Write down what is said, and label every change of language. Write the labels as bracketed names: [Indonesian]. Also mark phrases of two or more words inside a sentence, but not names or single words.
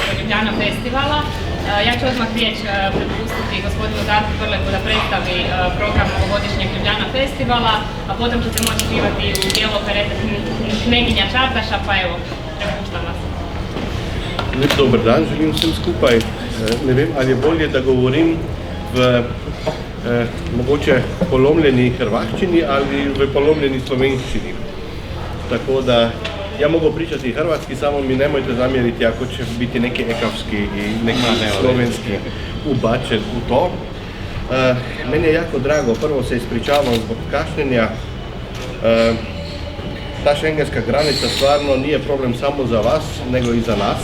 [Croatian] Ljubljana festivala. Ja ću odmah riječ prepustiti gospodinu Darku Prleku da predstavi program ovogodišnjeg Ljubljana festivala, a potom ćete moći živati u dijelu operete Kneginja Čardaša, pa evo, prepuštam vas. [Slovenian] Dobar dan, želim vsem skupaj. Ne vem, ali je bolje, da govorim v mogoče polomljeni hrvaščini ali v polomljeni slovenščini. [Croatian] Tako da ja mogu pričati hrvatski, samo mi nemojte zamjeriti ako će biti neki ekavski i neki slovenski ubačen u to. Meni je jako drago, prvo se ispričavam zbog kašnjenja. Ta šengenska granica stvarno nije problem samo za vas, nego i za nas.